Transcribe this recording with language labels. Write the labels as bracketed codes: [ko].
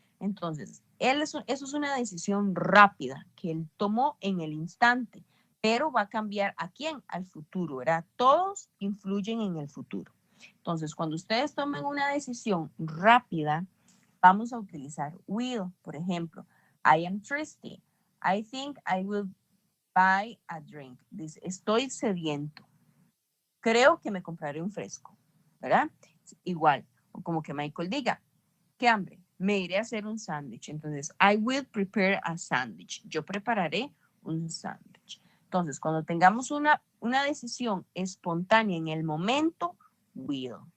[es] Entonces, eso es una decisión rápida que él tomó en el instante, pero va a cambiar a quién, al futuro, ¿verdad? Todos influyen en el futuro. Entonces, cuando ustedes tomen una decisión rápida, vamos a utilizar will. Por ejemplo, [en] I am thirsty. I think I will buy a drink. [es] Dice, estoy sediento. Creo que me compraré un fresco, ¿verdad? Igual, o como que Michael diga, ¿qué hambre? Me iré a hacer un sándwich. Entonces, [en] I will prepare a sandwich. [es] Yo prepararé un sándwich. Entonces, cuando tengamos una decisión espontánea en el momento, will.